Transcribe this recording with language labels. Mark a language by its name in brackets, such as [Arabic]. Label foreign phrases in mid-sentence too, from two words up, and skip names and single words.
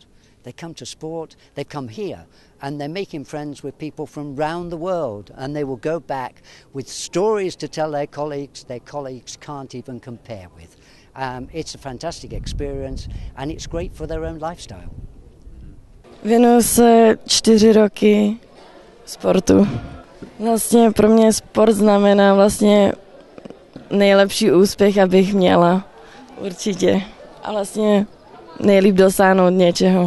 [English] They come to sport, they come here, and they're making friends with people from around the world, and they will go back with stories to tell their colleagues can't even compare with. It's a fantastic experience and it's great for their own lifestyle. [Czech] Věnuju se 4 roky sportu. Vlastně pro mě sport znamená vlastně nejlepší úspěch, abych měla. Určitě. A vlastně nejlíp dosáhnout něčeho.